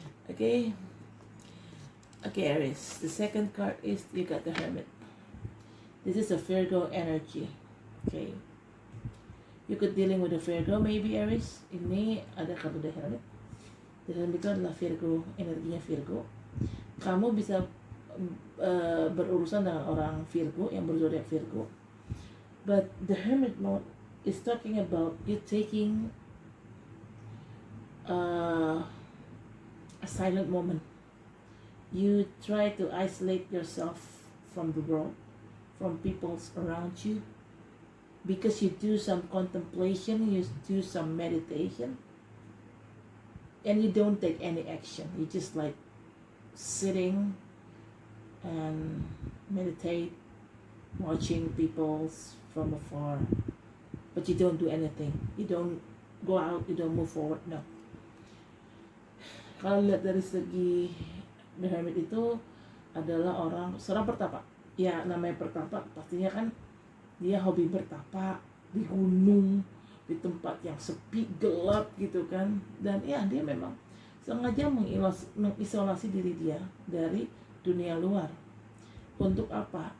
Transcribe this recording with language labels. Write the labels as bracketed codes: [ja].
[en] Okay, Aries, the second card is you got the Hermit. This is a Virgo energy. Okay. You could dealing with a Virgo maybe, Aries. [id] Ini ada kartu The Hermit. The Hermit itu adalah Virgo, energinya Virgo. Kamu bisa berurusan dengan orang Virgo yang berzodiak Virgo. [en] But the Hermit mode is talking about you taking a silent moment. You try to isolate yourself from the world, from people around you, because you do some contemplation, you do some meditation, and you don't take any action. You just like sitting and meditate, watching people from afar, but you don't do anything. You don't go out, you don't move forward, no. [id] Kalau lihat dari segi The Hermit itu adalah seorang pertapa. Ya, namanya pertapa pastinya kan dia hobi bertapa di gunung, di tempat yang sepi, gelap gitu kan. Dan ya dia memang sengaja mengisolasi diri dia dari dunia luar. Untuk apa?